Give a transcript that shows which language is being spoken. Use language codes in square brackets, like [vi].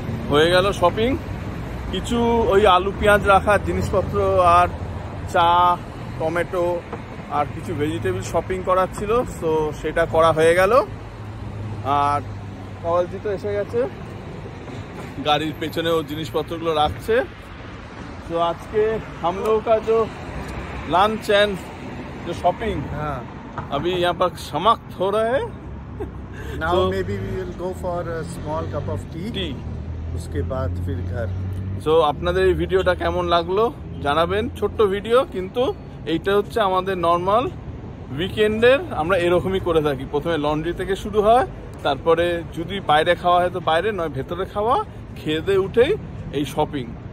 [bn] হয়ে গেল শপিং। কিছু ওই আলু পেঁয়াজ রাখার জিনিসপত্র আর চা, টমেটো আর কিছু ভেজিটেবল শপিং করার ছিল। সো সেটা করা হয়ে গেল। আর কাওয়ালজি তো এসে গেছে, গাড়ির পেছনে ও জিনিসপত্রগুলো রাখছে। তো আজকে [hi] हम लोगों का जो लंच एंड जो शॉपिंग अभी यहाँ पर समाप्त हो रहा है। [en] Now maybe we will go for a small cup of tea. [hi] उसके बाद फिर घर। [bn] সো আপনাদের এই ভিডিওটা কেমন লাগলো জানাবেন। ছোট্ট ভিডিও, কিন্তু এইটা হচ্ছে আমাদের নর্মাল উইকেন্ডের আমরা এরকমই করে থাকি। প্রথমে লন্ড্রি থেকে শুরু হয়, তারপরে যদি বাইরে খাওয়া হয় তো বাইরে, নয় ভেতরে খাওয়া, খেয়ে দিয়ে উঠেই এই শপিং।